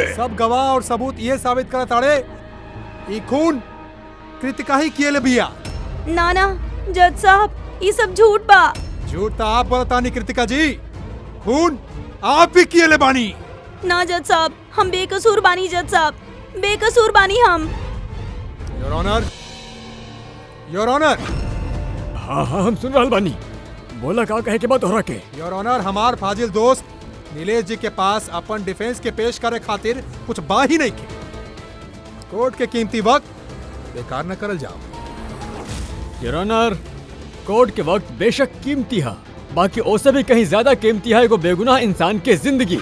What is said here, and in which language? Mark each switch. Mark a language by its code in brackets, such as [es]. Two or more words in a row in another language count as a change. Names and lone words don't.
[bho] सब गवाह और सबूत ये साबित करत ताड़े ई खून कृतिका ही किएले बिया। ना जज साहब, ये सब झूठ बा। झूठ तो आप बोलतानी कृतिका जी, खून आप ही किएले बानी। ना जज साहब, हम बेकसूर बानी। जज साहब, बेकसूर बानी हम। [en] your honour, your honour. [bho] हाँ, हम सुन रहल बानी। बोला का कहे के बात हो रहा के। [en] your honour, [bho] हमार फाजिल दोस्त नीलेश जी के पास अपन डिफेंस के पेश करे खातिर कुछ बा ही नहीं के। कोर्ट के कीमती वक्त बेकार न करल जाओ। [en] your honour, [bho] कोर्ट के वक्त बेशक कीमती है, बाकी ओसे भी कहीं ज्यादा कीमती है एगो बेगुनाह इंसान के जिंदगी।